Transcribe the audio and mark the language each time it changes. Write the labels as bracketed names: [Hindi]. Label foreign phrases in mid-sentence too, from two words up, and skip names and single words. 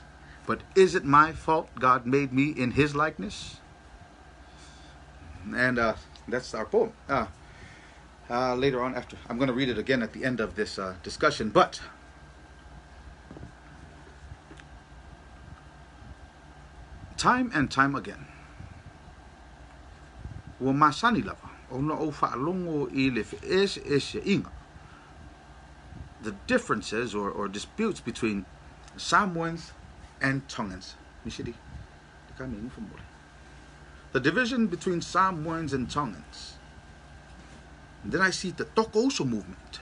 [English] But is it my fault God made me in His likeness? And that's our poem. Later on, after I'm going to read it again at the end of this discussion. But time and time again, [Samoan] wa masani lava. [English] The differences or disputes between Samoans and Tongans. The division between Samoans and Tongans. And then I see the Tokoso movement.